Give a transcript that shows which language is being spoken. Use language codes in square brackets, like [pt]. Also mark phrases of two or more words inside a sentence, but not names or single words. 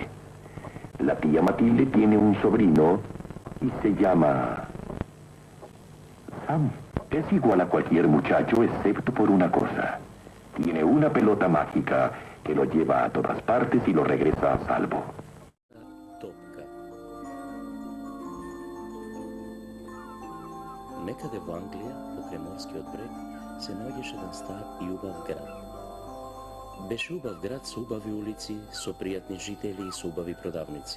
[es] La tía Matilde tiene un sobrino y se llama Sam. Es igual a cualquier muchacho excepto por una cosa. Tiene una pelota mágica que lo lleva a todas partes y lo regresa a salvo. [mk] Топка. Некаде во Англија, покрај морскиот брег, се наоѓаше еден стар и убав град. Беше убав град со убави улици, со пријатни жители и со убави продавници.